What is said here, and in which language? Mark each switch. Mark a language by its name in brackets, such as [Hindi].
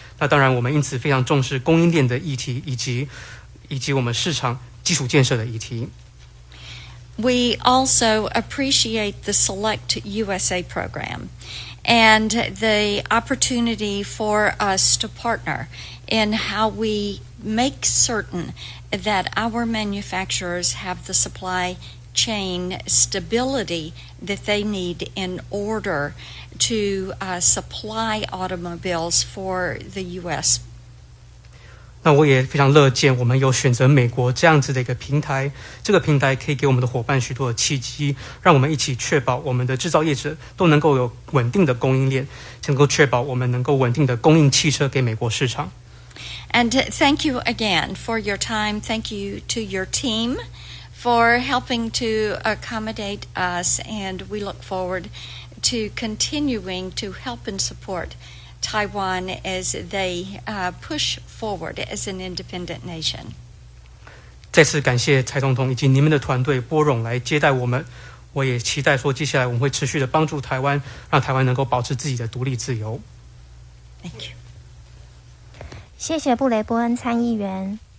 [Chinese] 那当然，我们因此非常重视供应链的议题，以及我们市场基础建设的议题。 [English] We also appreciate the Select USA program and the opportunity for us to partner in how we make certain that our manufacturers have the supply chain stability that they need in order to supply automobiles for the U.S. [Chinese] 那我也非常乐见我们有选择美国这样子的一个平台，这个平台可以给我们的伙伴许多的契机，让我们一起确保我们的制造业者都能够有稳定的供应链，能够确保我们能够稳定的供应汽车给美国市场。 [English] And thank you again for your time. Thank you to your team for helping to accommodate us, and we look forward to continuing to help and support Taiwan as they push forward as an independent nation. [Chinese] 再次感谢蔡总统以及你们的团队拨冗来接待我们。我也期待说，接下来我们会持续的帮助台湾，让台湾能够保持自己的独立自由。 [English] Thank you. [Chinese] 谢谢布雷波恩参议员。